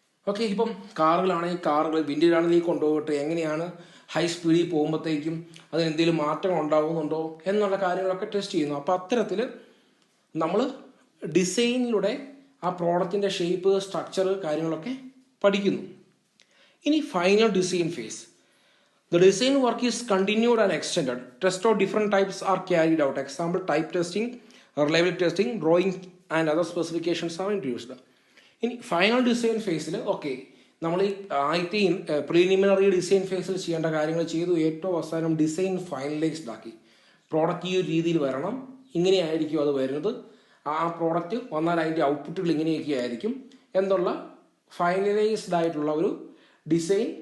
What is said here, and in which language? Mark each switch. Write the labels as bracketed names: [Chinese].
[Malayalam] Okay, ഇപ്പം കാറുകളാണെങ്കിൽ കാറുകൾ, വിൻഡിലാണെങ്കിൽ കൊണ്ടുപോയിട്ട് എങ്ങനെയാണ് ഹൈ സ്പീഡിൽ പോകുമ്പോഴത്തേക്കും അതിന് എന്തെങ്കിലും മാറ്റങ്ങൾ ഉണ്ടാകുന്നുണ്ടോ എന്നുള്ള കാര്യങ്ങളൊക്കെ ടെസ്റ്റ് ചെയ്യുന്നു. അപ്പോൾ അത്തരത്തിൽ നമ്മൾ ഡിസൈനിലൂടെ ആ പ്രോഡക്റ്റിൻ്റെ ഷേപ്പ്, സ്ട്രക്ചർ കാര്യങ്ങളൊക്കെ പഠിക്കുന്നു. ഇനി final design face. [English] The design work is continued and extended. Test of different types are carried out. Example, type testing, reliability testing, drawing and other specifications are introduced. [Malayalam] ഇനി ഫൈനൽ ഡിസൈൻ ഫേസിൽ നമ്മൾ ഈ ആദ്യത്തെ preliminary design ഫേസിൽ ചെയ്യേണ്ട കാര്യങ്ങൾ ചെയ്തു. ഏറ്റവും അവസാനം ഡിസൈൻ ഫൈനലൈസ്ഡ് ആക്കി. പ്രോഡക്റ്റ് ഈ ഒരു രീതിയിൽ വരണം, ഇങ്ങനെയായിരിക്കും അത് വരുന്നത്, ആ പ്രോഡക്റ്റ് വന്നാൽ അതിൻ്റെ ഔട്ട്പുട്ടുകൾ ഇങ്ങനെയൊക്കെ ആയിരിക്കും എന്നുള്ള ഫൈനലൈസ്ഡ് ആയിട്ടുള്ള ഒരു ഡിസൈൻ.